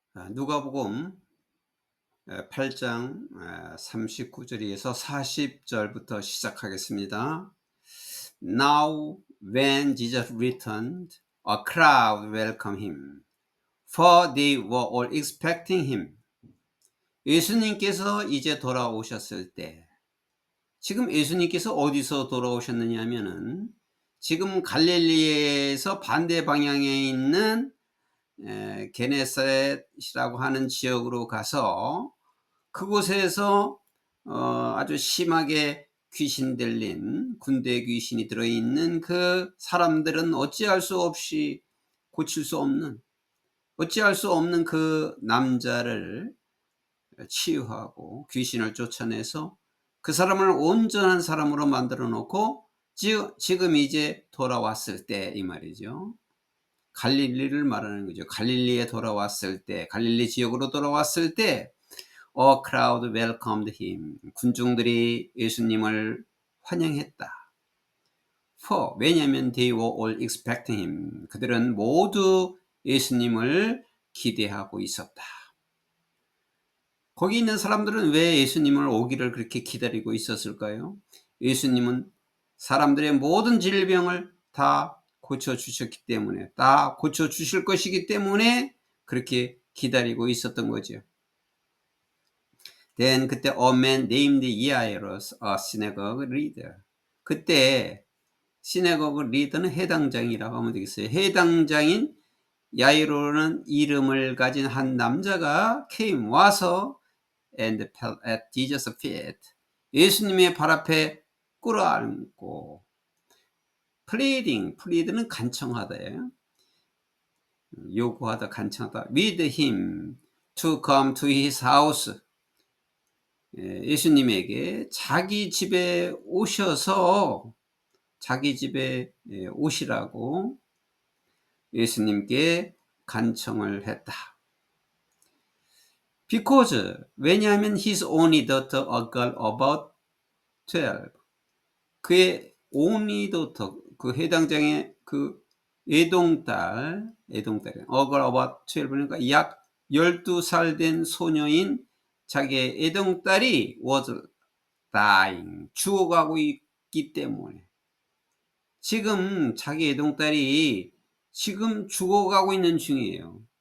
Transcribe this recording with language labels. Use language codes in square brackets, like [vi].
[ko] 누가복음 8장 39절에서 40절부터 시작하겠습니다. [en] Now when Jesus returned, a crowd welcomed him, for they were all expecting him. [ko] 예수님께서 이제 돌아오셨을 때, 지금 예수님께서 어디서 돌아오셨느냐 하면은 지금 갈릴리에서 반대 방향에 있는 게네사렛이라고 하는 지역으로 가서 그곳에서 아주 심하게 귀신 들린 군대 귀신이 들어있는 그 사람들은 어찌할 수 없이 고칠 수 없는, 어찌할 수 없는 그 남자를 치유하고 귀신을 쫓아내서 그 사람을 온전한 사람으로 만들어 놓고 지금 이제 돌아왔을 때 이 말이죠. 갈릴리를 말하는 거죠. 갈릴리에 돌아왔을 때, 갈릴리 지역으로 돌아왔을 때 [en] A crowd welcomed him. [ko] 군중들이 예수님을 환영했다. [en] For, [ko] 왜냐하면 [en] they were all expecting him. [ko] 그들은 모두 예수님을 기대하고 있었다. 거기 있는 사람들은 왜 예수님을 오기를 그렇게 기다리고 있었을까요? 예수님은 사람들의 모든 질병을 다 고쳐주셨기 때문에, 다 고쳐주실 것이기 때문에 그렇게 기다리고 있었던 거죠. [en] Then [ko] 그때 [en] a man named Jairus, a synagogue leader. [ko] 그때 시내고그 리더는 해당장이라고 하면 되겠어요. 해당장인 야이로는 이름을 가진 한 남자가 came 와서 [en] and fell at Jesus' feet. [ko] 예수님의 발 앞에 꿇어앉고 plead는 간청하다예요. 요구하다, 간청하다. [en] with him to come to his house. [ko] 예수님에게 자기 집에 오셔서 자기 집에 오시라고 예수님께 간청을 했다. [en] Because, [ko] 왜냐하면 [en] his only daughter, a girl about 12. [ko] 그의 [en] only daughter, [ko] 그 해당장의 그 애동딸, [en] a girl about 12, [ko] 그러니까 약 12살 된 소녀인 자기의 애동딸이 [en] was dying, [ko] 죽어가고 있기 때문에, 지금 자기 애동딸이 지금 죽어가고 있는 중이에요.